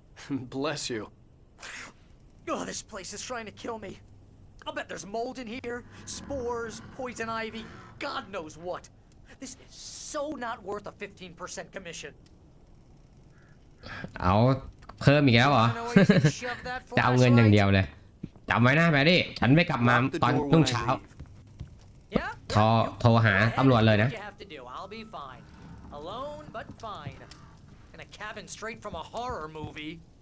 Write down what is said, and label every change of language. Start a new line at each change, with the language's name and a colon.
English: Bless you. Oh, this place is trying to kill me. I'll bet there's mold in here, spores, poison ivy, God knows what. This is so not worth a 15% commission.
Thai: เอาเพิ่มอีกแล้วเหรอ จะเอาเงินอย่างเดียวเลยจำไว้นะแบร์รี่ฉันไม่กลับมาตอนรุ่งเช้าโทรหาตำรวจเลยนะ
English: I'll be fine. Alone but fine. In a cabin straight from a horror movie.